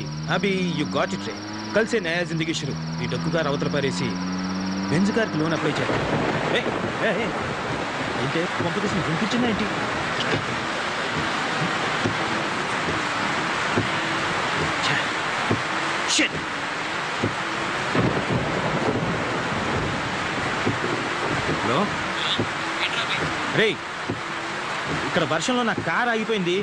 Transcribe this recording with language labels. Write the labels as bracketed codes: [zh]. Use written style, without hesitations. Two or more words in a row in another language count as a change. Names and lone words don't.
[hi] अभी [en] you got it. [hi] कल से नया जिंदगी शुरू. [te] ఈ డొక్కు గారు అవతల పారేసి బెంజ్ గారికి లోన్ అప్లై చేయాలి. ఏంటి కాంపిటీషన్ వినిపించిందా ఏంటి? హలో రే, ఇక్కడ వర్షంలో నా కార్ ఆగిపోయింది.